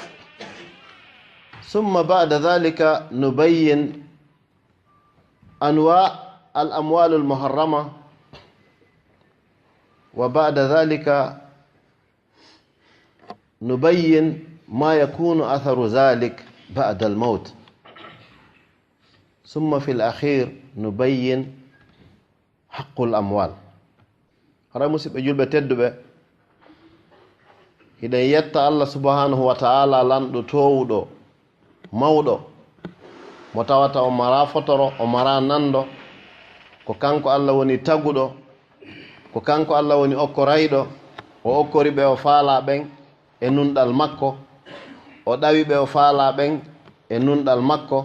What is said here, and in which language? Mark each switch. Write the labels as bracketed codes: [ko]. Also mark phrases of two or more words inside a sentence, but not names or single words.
[ar] ثم بعد ذلك نبين أنواع الأموال المحرمة، وبعد ذلك نبين ما يكون أثر ذلك بعد الموت، ثم في الأخير نبين حق الأموال. [ff] hara musidɓe julɓe tedduɓe, hiɗen yetta Allah [ar] سبحانه وتعالى [ff] lanɗo towuɗo mawɗo mo tawata o mara fotoro, o mara nando, ko kanko Allah woni taguɗo, ko kanko Allah woni okkorayɗo, o okkori ɓe o faala ɓen e nunɗal makko, o ɗawi ɓe o faala ɓen e nunɗal makko.